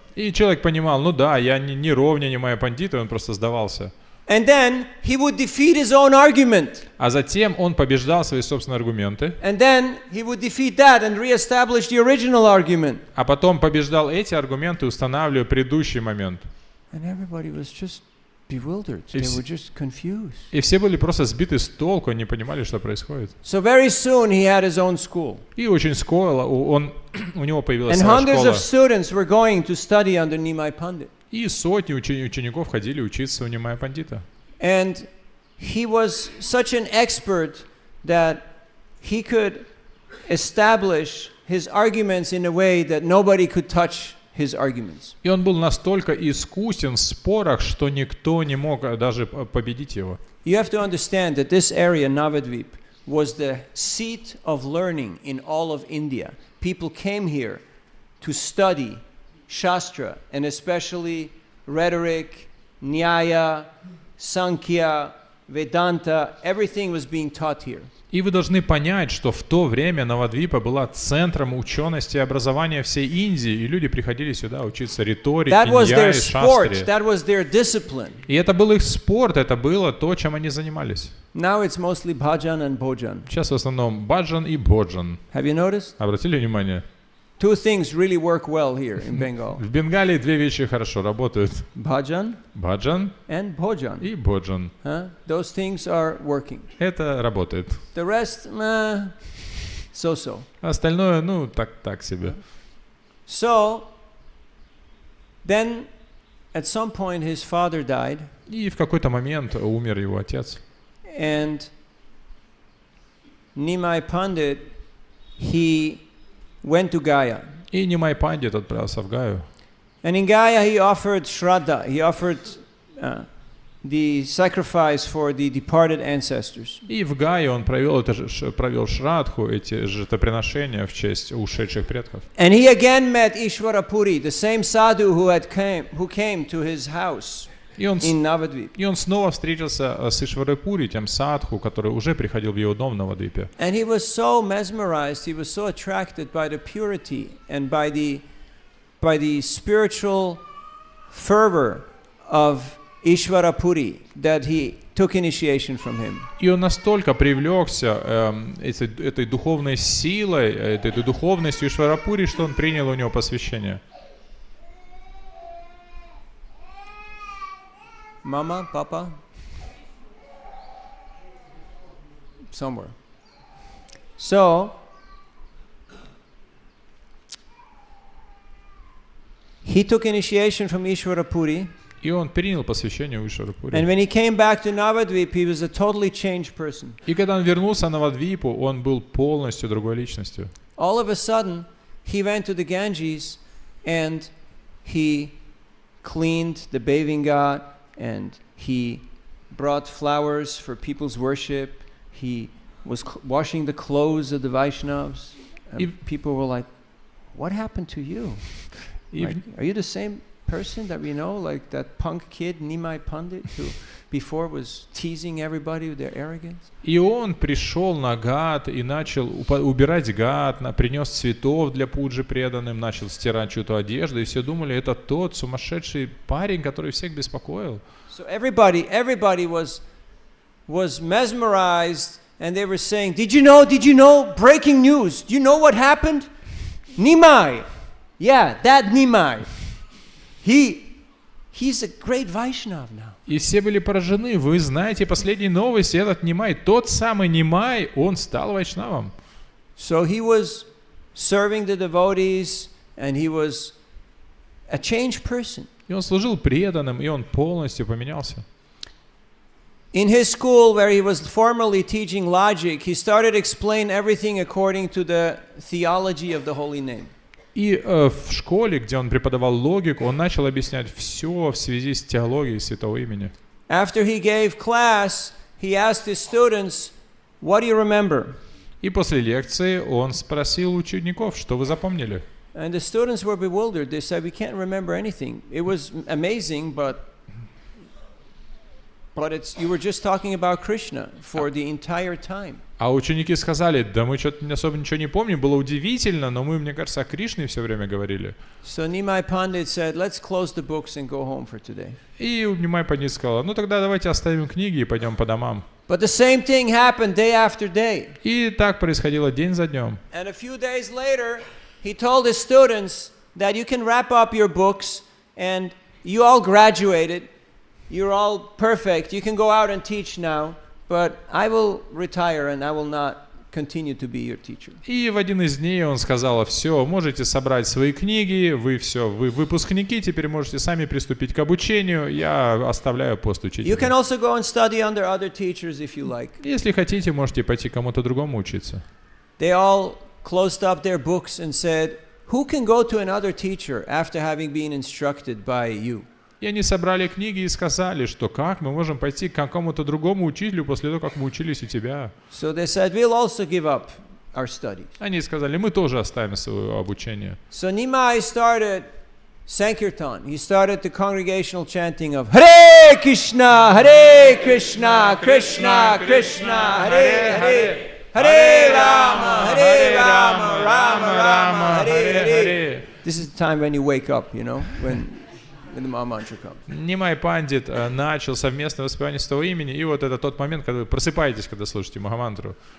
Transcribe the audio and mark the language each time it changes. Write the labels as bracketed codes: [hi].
[ru] И человек понимал, ну да, я не ровня, не моя пандита, он просто сдавался. [en] And then he would defeat his own argument. [ru] А затем он побеждал свои собственные аргументы. [en] And then he would defeat that and reestablish the original argument. [ru] А потом побеждал эти аргументы, устанавливая предыдущий момент. [en] And everybody was just bewildered. They were just confused. [ru] И все были просто сбиты с толку, не понимали, что происходит. [en] So very soon he had his own school. [ru] И очень скоро у него появилась [en] And [ru] своя [en] hundreds [ru] школа. [en] of students were going to study under Neemi Pandit. [ru] И сотни учеников ходили учиться у Нимая Пандита. [en] And he was such an expert that he could establish his arguments in a way that nobody could touch his arguments. [ru] И он был настолько искусен в спорах, что никто не мог даже победить его. [en] You have to understand that this area, Navadvip, was the seat of learning in all of India. People came here to study Shastra, and especially rhetoric, Nyaya, Sankhya, Vedanta, everything was being taught here. [ru] И вы должны понять, что в то время Навадвипа была центром учености и образования всей Индии, и люди приходили сюда учиться риторике, [en] That was their [ru] ньяе, [en] sport, [ru] шастре. [en] that was their discipline. [ru] И это был их спорт, это было то, чем они занимались. [en] Now it's mostly bhajan and bhojan. [ru] Сейчас в основном баджан и боджан. [en] Have you noticed? [ru] Обратили внимание? [en] Two things really work well here in Bengal. [ru] В Бенгалии две вещи хорошо работают. [en] Bhajan [ru] Баджан [en] and bhojan. [ru] и боджан. [en] Those things are working. [ru] Это работает. [en] The rest, so-so. [ru] Остальное, ну, так себе. [en] So, then at some point his father died. [ru] И в какой-то момент умер его отец. [en] And Neemi Pandit, he went to Gaya. [ru] И Нимай Пандит отправился в Гаю. [en] And in Gaya he offered Shraddha, he offered the sacrifice for the departed ancestors. [ru] И в Гае он провел шрадху, эти жертвоприношения в честь ушедших предков. [en] And he again met Ishvara Puri, the same sadhu who came to his house. in Navadvip. [ru] И он снова встретился с Ишварапури, тем садху, который уже приходил в его дом в Навадвипе. [en] And he was so mesmerized, he was so attracted by the purity and by the spiritual fervor of Ishvarapuri that he took initiation from him. [ru] И он настолько привлекся этой духовной силой, этой духовностью Ишварапури, что он принял у него посвящение. [en] Mama, Papa, somewhere. So, he took initiation from Ishwarapuri. [ru] И он принял посвящение у Ишварапури. [en] And when he came back to Navadvip, he was a totally changed person. [ru] И когда он вернулся на Навадвипу, он был полностью другой личностью. [en] All of a sudden, he went to the Ganges and he cleaned the bathing ghat and he brought flowers for people's worship. He was washing the clothes of the Vaishnavas. And people were like, "What happened to you? Like, are you the same person that we know, like that punk kid Neemi pundit who before was teasing everybody with their arrogance?" [ru] И он пришел на гат и начал убирать гат, принес цветов для пуджи преданным, начал стирать чью-то одежду, и все думали, это тот сумасшедший парень, который всех беспокоил. [en] So everybody was mesmerized, and they were saying, "Did you know, breaking news, do you know what happened? Neemi, yeah, that Neemi. He's a great Vaishnav now." [ru] И все были поражены. Вы знаете последние новости, этот Немай, тот самый Немай, он стал вайшнавом. [en] So he was serving the devotees, and he was a changed person. [ru] И он служил преданным, и он полностью поменялся. [en] In his school, where he was formerly teaching logic, he started explaining everything according to the theology of the holy name. [ru] И в школе, где он преподавал логику, он начал объяснять все в связи с теологией святого имени. [en] After he gave class, he asked his students, "What do you remember?" [ru] И после лекции он спросил учеников, что вы запомнили. [en] And the students were bewildered. They said, "We can't remember anything. It was amazing, but you were just talking about Krishna for the entire time." [ru] А ученики сказали, да мы что-то особо ничего не помним, было удивительно, но мы, мне кажется, о Кришне все время говорили. [en] So Neemi Pandit said, "Let's close the books and go home for today." [ru] И Немай Пандит сказал, ну тогда давайте оставим книги и пойдем по домам. [en] But the same thing happened day after day. [ru] И так происходило день за днем. [en] And a few days later, he told his students that you can wrap up your books and you all graduated, you're all perfect, you can go out and teach now, but I will retire and I will not continue to be your teacher. [ru] И в один из дней он сказал, все, можете собрать свои книги, вы выпускники, теперь можете сами приступить к обучению, я оставляю пост учителя. [en] You can also go and study under other teachers if you like. [ru] Если хотите, можете пойти кому-то другому учиться. [en] They all closed up their books and said, "Who can go to another teacher after having been instructed by you?" [ru] И они собрали книги и сказали, что как мы можем пойти к какому-то другому учителю после того, как мы учились у тебя. [en] So they said, "We'll also give up our studies." [ru] Они сказали, мы тоже оставим свое обучение. [en] So Neemi started Sankirtan. He started the congregational chanting of Hare Krishna, Krishna, Krishna, Hare Hare. Hare Rama, Rama Rama, Hare Hare. This is the time when you wake up, when the Mahamantra comes. [ru] Немай Пандит начал совместное воспевание святого имени, и вот это тот момент, когда вы просыпаетесь, когда слушаете Махамантру.